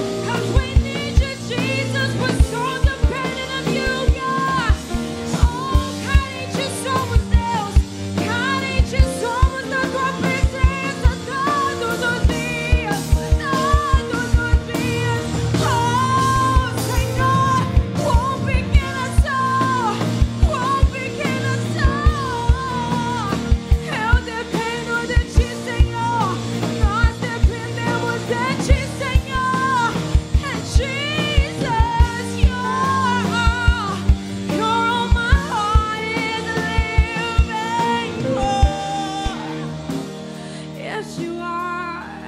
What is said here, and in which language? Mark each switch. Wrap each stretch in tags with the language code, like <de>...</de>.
<en>'Cause we need you, Jesus. We're so dependent on you, God.</en> <pt>Oh, carente somos, Deus. Carente somos da tua presença todos os dias. Todos os dias. Oh, Senhor, quão pequena sou. Quão pequena sou. Eu dependo de ti, Senhor. Nós dependemos de ti, Senhor.</pt> <en>And Jesus, you're all my heart is living for. Yes, you are.</en>